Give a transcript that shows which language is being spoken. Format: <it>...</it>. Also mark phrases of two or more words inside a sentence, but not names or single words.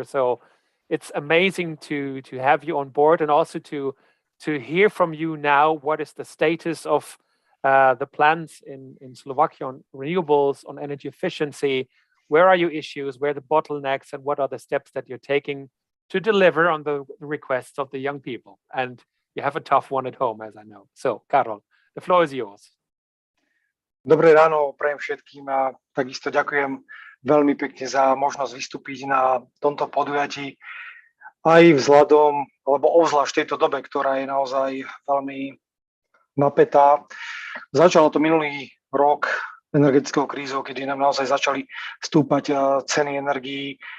<en>So it's amazing to have you on board and also to to hear from you now what is the status of the plans in Slovakia on renewables, on energy efficiency. Where are your issues? Where are the bottlenecks? And what are the steps that you're taking to deliver on the requests of the young people? And you have a tough one at home, as I know. So, Karol, the floor is yours.</en> <sk>Dobré ráno prajem všetkým a takisto ďakujem veľmi pekne za možnosť vystúpiť na tomto podujatí. Aj vzhľadom, alebo obzvlášť v tejto dobe, ktorá je naozaj veľmi napätá. Začalo to minulý rok energetickou krízou, kedy nám naozaj začali stúpať ceny energií</sk>